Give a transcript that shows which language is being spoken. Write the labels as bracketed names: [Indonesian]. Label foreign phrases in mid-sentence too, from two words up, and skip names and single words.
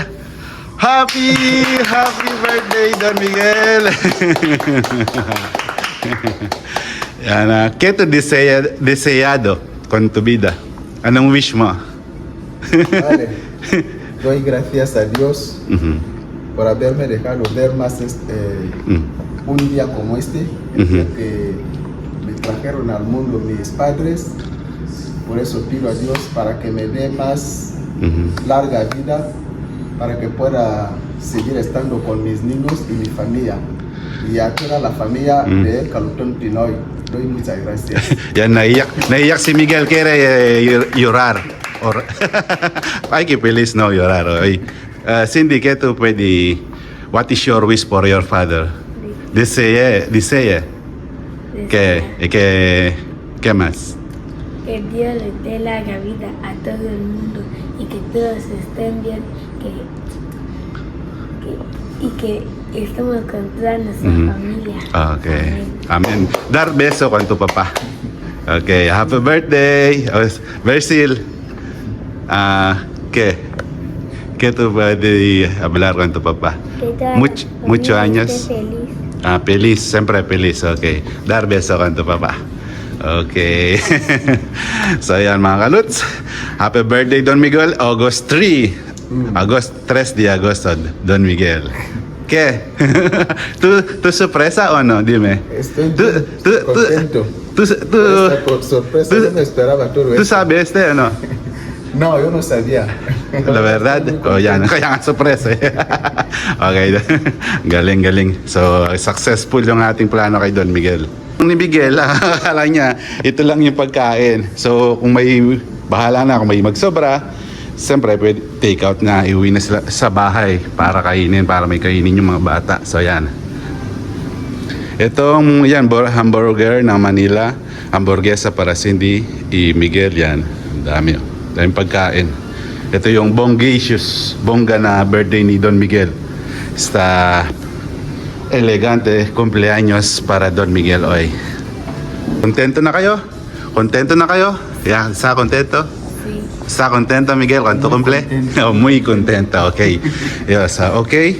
[English] Happy birthday, Don Miguel. [Filipino] Yan, [Spanish] ¿qué te deseado con tu vida? [Filipino] Anong wish mo? [Spanish] Vale. Doy gracias a Dios por haberme dejado ver más un día como este, el día que me trajeron al mundo mis padres. Por eso pido a Dios para que me dé más larga vida, para que pueda seguir estando con mis niños y mi familia. Y a toda la familia de Calutón Pinoy, doy muchas gracias. [Filipino] Yan, naiyak si Miguel, [Spanish] quiere llorar. Ay, que feliz no llorar. Oy. Cindy, ¿qué tú puedes [English] what is your wish for your father? [Spanish] Dice, ¿qué más? Que Dios le dé larga vida a todo el mundo y que todos estén bien, y que estemos con toda nuestra familia. Okay. Amen. Dar beso con tu papá. [English] Okay, happy birthday. Versil. [Spanish] ¿Qué tú puedes hablar con tu papá? Que toda Muchos familia años. esté feliz. Feliz, siempre feliz. Okay. Dar beso con tu papá. [Filipino] Okay. So yan mga kaluts. [English] Happy birthday Don Miguel. August 3. August 3 [Spanish] de agosto, [English] Don Miguel. [Spanish] ¿Qué? ¿Tú sorpresa o no? Dime. Estoy contento. Por sorpresa, yo no esperaba todo ¿Tú esto. sabes o no? No, yo no sabía. La verdad, [Filipino] kaya nga sorpresa. Okay, galing. So, successful yung ating plano kay Don Miguel. Ni Miguel, akala niya, ito lang yung pagkain. So, kung may, bahala na, kung may magsobra, siyempre, pwede [English] take out [Filipino] na, iuwi na sila sa bahay para kainin, para may kainin yung mga bata. So, yan. Itong, yan, hamburger ng Manila, [Spanish] hamburguesa para Cindy, [Filipino] Miguel, yan. Ang dami, daming pagkain. Ito yung bongga na birthday ni Don Miguel. [Spanish] Esta elegante cumpleaños para Don Miguel hoy. [Filipino] Kontento na kayo? Kontento na kayo? Yeah, sa kontento? [Spanish] Sí. ¿Está contento, Miguel, con tu cumple? Oh, muy contento, ok. [English] Yes, okay.